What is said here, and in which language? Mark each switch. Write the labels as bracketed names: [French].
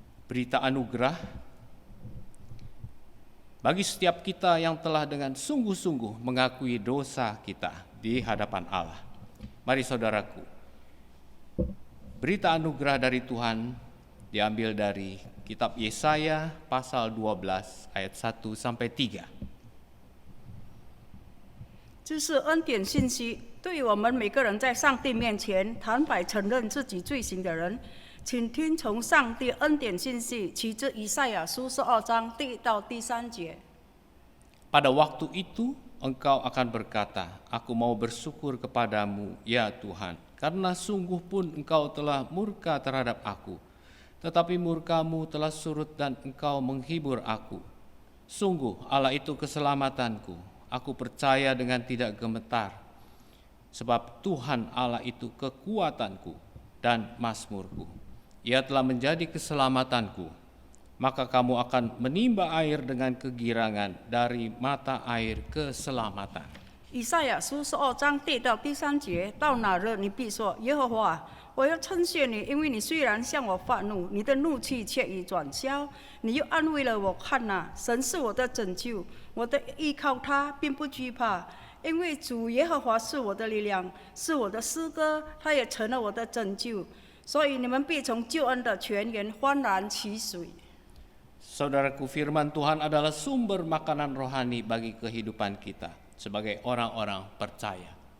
[Indonesian] Berita anugerah bagi setiap kita yang telah dengan sungguh-sungguh mengakui dosa kita di hadapan Allah. Mari saudaraku, berita anugerah dari Tuhan diambil dari kitab Yesaya pasal 12 ayat 1 sampai 3. [Chinese] 这是恩典信息，对于我们每个人在上帝面前坦白承认自己罪行的人，请听从上帝恩典信息，取自以赛亚书12章第1到第3节。 [Indonesian] Pada waktu itu engkau akan berkata, aku mau bersyukur kepadamu ya Tuhan, karena sungguh pun engkau telah murka terhadap aku, tetapi murkamu telah surut dan engkau menghibur aku. Sungguh Allah itu keselamatanku, aku percaya dengan tidak gemetar, sebab Tuhan Allah itu kekuatanku dan mazmurku. Ia telah menjadi keselamatanku, maka kamu akan menimba air dengan kegirangan dari mata air keselamatan. [Chinese] 以赛亚书12章第1到第3节，到那日你必说：耶和华，我要称谢你，因为你虽然向我发怒，你的怒气却已转消，你又安慰了我。看哪，神是我的拯救，我的依靠他，并不惧怕，因为主耶和华是我的力量，是我的诗歌，他也成了我的拯救。所以你们必从救恩的泉源欢然取水。 [Indonesian] Saudaraku, firman Tuhan adalah sumber makanan rohani bagi kehidupan kita sebagai orang-orang percaya.